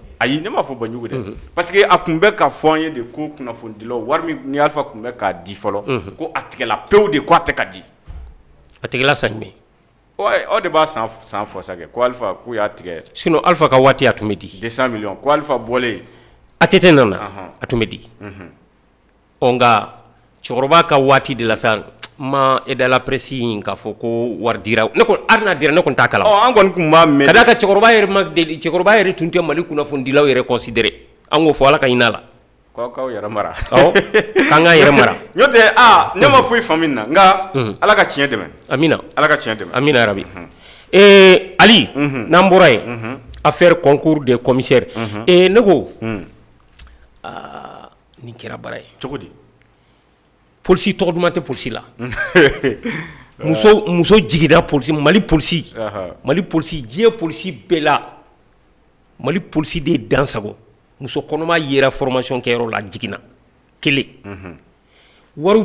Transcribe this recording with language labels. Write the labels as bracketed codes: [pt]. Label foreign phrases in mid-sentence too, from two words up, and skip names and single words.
[bm] ayi ne m'a fɔ Banjugu dɛ parce que a kun bɛ ka fɔ an ye de ko kunnafonidilaw wari min ni Alpha kun bɛ k'a di fɔlɔ ko a tigɛla pewu de ko a tɛ ka di a tigɛla san jumɛn o de b'a san fɔ sa kɛ ko Alpha k'u y'a tigɛ sinon Alpha ka waati a tun bɛ di 200 millions ko Alpha bɔlen ATT nana a tun bɛ di nka cɛkɔrɔba ka waati de la sa ma [fr] aide à la presse [bm] in k'a fɔ ko wari dira ne ko hali n'a dira ne kɔni t'a kalama an kɔni kun b'a mɛn ka d'a kan cɛkɔrɔba yɛrɛ tun tɛ Mali kunnafonidilaw yɛrɛ considéré an k'o fɔ Ala ka hinɛ a la k'aw yɛrɛ mara k'an k'an yɛrɛ mara n'o tɛ ne ma foyi faamu na nka Ala ka tiɲɛ dɛmɛ amina Ala ka tiɲɛ dɛmɛ amina rabi Ali n'an bɔra yen [fr] affaire concours des commissaires [bm] ne ko nin kɛra baara ye cogo di polisi tɔgɔ duman tɛ polisi la muso jigida polisi Mali polisi diɲɛ polisi bɛɛ la Mali polisi de ye dansago muso kɔnɔma yera formation kɛyɔrɔ la jiginna kelen wariw